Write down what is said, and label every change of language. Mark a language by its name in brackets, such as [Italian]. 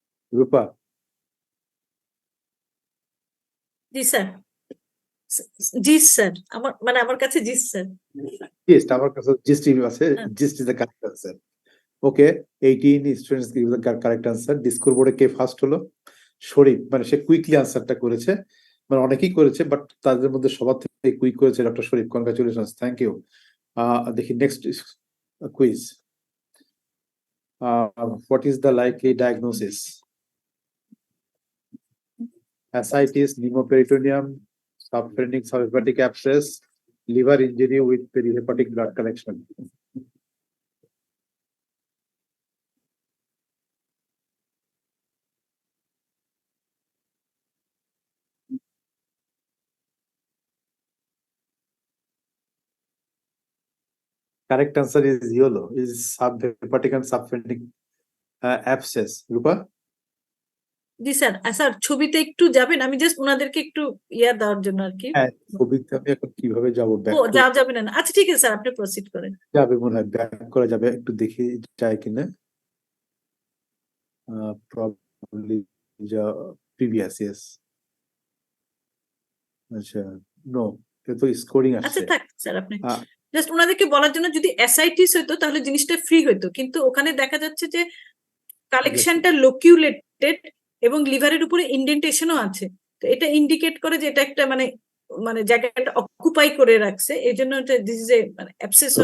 [English] Rupa, [Bangla] জি sir, জি sir, আমার কাছে জি sir. [English] gist, our gist আছে, gist is the correct answer. Okay, 18 students give the correct answer. [Bangla] Discourse board K first হলো? শরীফ, মানে সে quickly আনসারটা করেছে, মানে অনেকেই করেছে বাট তাদের মধ্যে সবার থেকে কুইক করেছে doctor Sharif. [English] Congratulations, thank you. দেখি next quiz. What is the likely diagnosis? Ascites, pneumoperitoneum, subphrenic subhepatic abscess, liver injury with perihepatic blood collection. Correct answer is YOLO, is subhepatic and subphrenic abscess. Rupa? [Bangla] G sir, sir ছবিতে একটু যাবেন, আমি just ওনাদেরকে একটু ইয়া দেওয়ার জন্য আর কি। হ্যাঁ, ছবিতে আমি এখন কিভাবে যাবো? ও যাওয়া যাবে না? আচ্ছা ঠিক আছে স্যার, আপনি প্রসিড করেন। যাবে মনে হয়, ব্যাক করা যাবে, একটু দেখি যায় কিনা। [English] Probably the previous, yes. [Bangla] আচ্ছা, নো, এটা তো স্কোরিং আচ্ছা আসছে। থাক স্যার, আপনি জাস্ট ওনাদেরকে বলার জন্য, যদি অ্যাসাইটিস হতো তাহলে জিনিসটা ফ্রি হতো, কিন্তু ওখানে দেখা যাচ্ছে যে কালেকশনটা লোকিউলেটেড এবং লিভারের উপরে ইন্ডেন্টেশনও আছে। তো এটা ইন্ডিকেট করে যে এটা একটা মানে মানে জায়গাটা অকুপাই করে রাখছে, এই জন্য এটা [English] this is a [Bangla] মানে অ্যাবসেস।